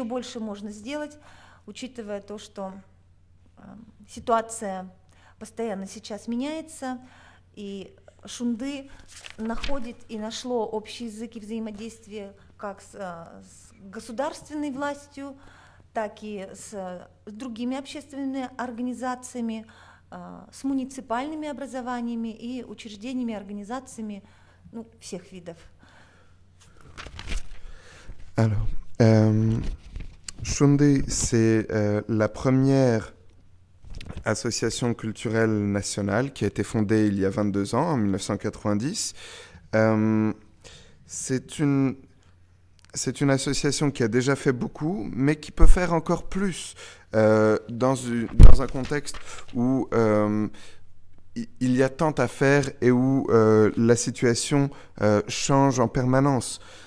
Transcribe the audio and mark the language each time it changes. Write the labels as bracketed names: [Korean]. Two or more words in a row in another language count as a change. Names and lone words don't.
[Russian] больше можно сделать, учитывая то, что ситуация постоянно сейчас меняется, и Шунды находит и нашло общий язык и взаимодействие как с государственной властью, так и с другими общественными организациями, с муниципальными образованиями и учреждениями, организациями всех видов. [French] Alors, Shunde, c'est la première association culturelle nationale qui a été fondée il y a 22 ans, en 1990. C'est une association qui a déjà fait beaucoup, mais qui peut faire encore plus dans un contexte où il y a tant à faire et où la situation change en permanence.